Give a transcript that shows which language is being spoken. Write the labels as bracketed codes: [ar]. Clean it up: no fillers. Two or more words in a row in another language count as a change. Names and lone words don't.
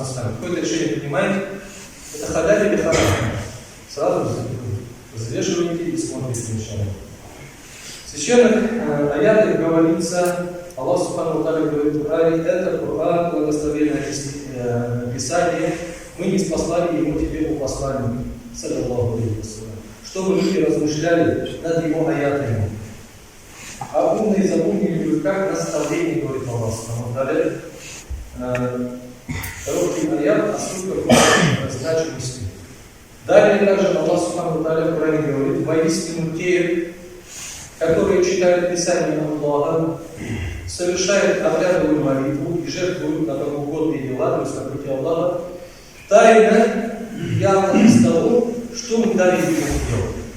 [ru] Какое-то решение принимаете, это халяль или харам. Сразу взвешиваете и смотрите сначала. В священных аятах говорится, Аллах [ar] سبحانه وتعالى [ru] говорит в Коране, это Коран, благословенное Писание, мы не спаслали ему тебе у посланника, [ar] صلى الله عليه وسلم, [ru] чтобы люди размышляли над его аятами. А умные запомнили бы как наставление, говорит Аллах [ar] سبحانه وتعالى. [ru] Короткий аят, а суть какой значимости. Далее также Аллах [ar] سبحانه وتعالى [ru] в Коране говорит, воистину те, которые читают Писание Аллаха, совершают обрядовую молитву и жертвуют на богоугодные дела, то есть на пути Аллаха, тайно и явно из того, что мы дали ему делать.